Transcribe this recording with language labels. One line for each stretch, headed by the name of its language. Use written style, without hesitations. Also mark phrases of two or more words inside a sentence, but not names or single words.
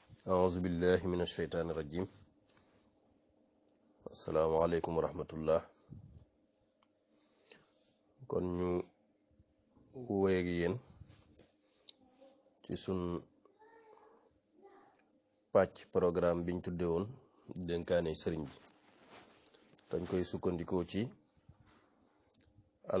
Arabic: أعوذ بالله من الشيطان الرجيم. السلام عليكم ورحمة الله.
Wolof: kon ñu wéeg yéen ci sun pàcc programme biñ tudde woon dénkaane sëriñ bi dañ koy sukkandikoo ci al